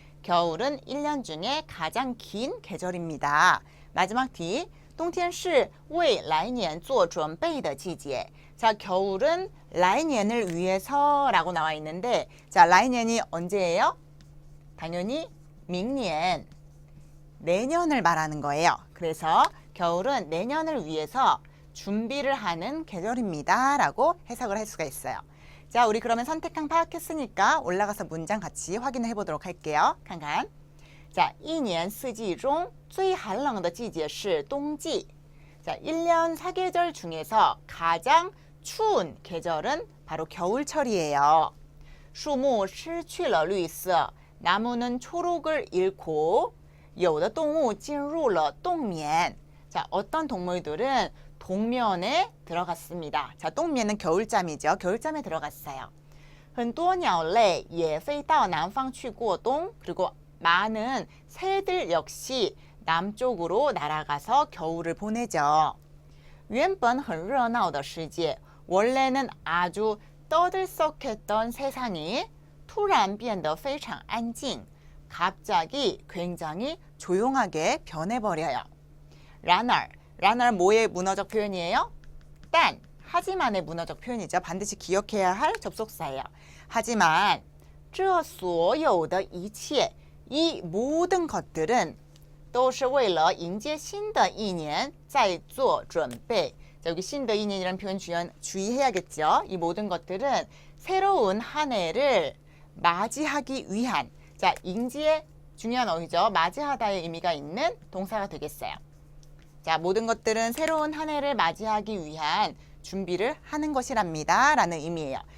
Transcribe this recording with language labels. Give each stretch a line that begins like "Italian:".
Korean: 겨울은 1년 중에 가장 긴 계절입니다. 마지막
Chinese: D 冬天是为来年做准备的季节.
Korean: 자, 겨울은 来年을 위해서라고 나와 있는데, 자, 来年이 언제예요? 당연히 明年, 내년을 말하는 거예요. 그래서 겨울은 내년을 위해서 준비를 하는 계절입니다. 라고 해석을 할 수가 있어요. 자, 우리 그러면 선택항 파악했으니까 올라가서 문장 같이 확인해 보도록 할게요.
Chinese: 칸칸. 자, 一年四季中最寒冷的季节是冬季.
Korean: 자, 1년 사계절 중에서 가장 추운 계절은 바로 겨울철이에요.
Chinese: 树木失去了绿色.
Korean: 나무는 초록을 잃고
Chinese: 有的动物进入了冬眠.
Korean: 자, 어떤 동물들은 동면에 들어갔습니다. 자,冬眠은 겨울잠이죠. 겨울잠에 들어갔어요.
Chinese: 很多鸟类也飞到南方去过冬.
Korean: 그리고 많은 새들 역시 남쪽으로 날아가서 겨울을 보내죠.
Chinese: 原本很热闹的世界.
Korean: 원래는 아주 떠들썩했던 세상이
Chinese: 突然变得非常安静.
Korean: 갑자기 굉장히 조용하게 변해버려요. 라날 뭐의 문어적 표현이에요? 但 하지만의 문어적 표현이죠. 반드시 기억해야 할 접속사예요. 하지만
Chinese: 这所有的一切
Korean: 이 모든 것들은
Chinese: 都是为了迎接新的一年在做准备.
Korean: 자, 여기
Chinese: 新的一年
Korean: 이라는 표현 주의해야겠죠. 이 모든 것들은 새로운 한 해를 맞이하기 위한, 자,迎接 중요한 어휘죠. 맞이하다의 의미가 있는 동사가 되겠어요. 자, 모든 것들은 새로운 한 해를 맞이하기 위한 준비를 하는 것이랍니다. 라는 의미예요.